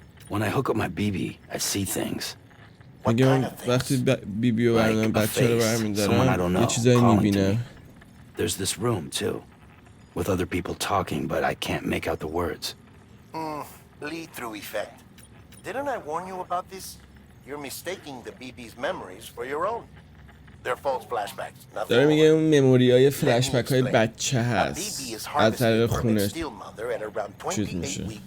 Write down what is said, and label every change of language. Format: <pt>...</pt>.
<en>When I hook up my BB, I see things.</en> <fa>اگه من وقتی بیبی رو برمیدارم بچه رو برمیدارم یه چیزایی میبینم.</fa> <en>There's this room too, with other people talking, but I can't make out the words. Lead-through effect. Didn't I warn you about this? You're mistaking the BB's memories for your own. They're false flashbacks.</en> <fa>داره میگه اون مموری های فلش بک های بچه هست از طریق خونه چیز میشه.</fa>